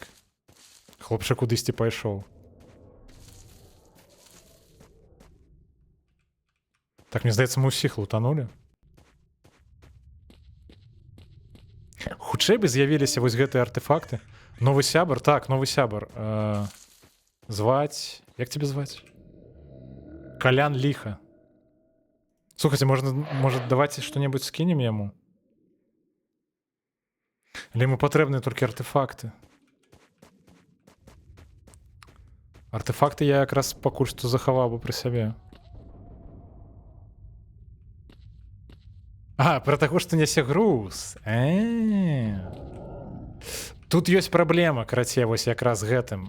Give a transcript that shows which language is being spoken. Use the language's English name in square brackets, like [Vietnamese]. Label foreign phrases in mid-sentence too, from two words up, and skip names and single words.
[Belarusian] Хлопчик кудысьці пайшоў. Так, мне здаецца, мы ўсіх лутанулі. Хутчэй бы з'явіліся вось гэтыя артефакты. Новы сябар? Так, новы сябар. Зваць... Як тебе зваць? Колян ліха. Слухайте, [Russian] может, давайте что-нибудь скинем яму? Или ему [Belarusian] патрэбны толькі артефакты? Артефакты я якраз пакуль што захаваў бы пры сябе. Пра таго, што нясе груз. Тут ёсць праблема, карацей, вось якраз гэтым.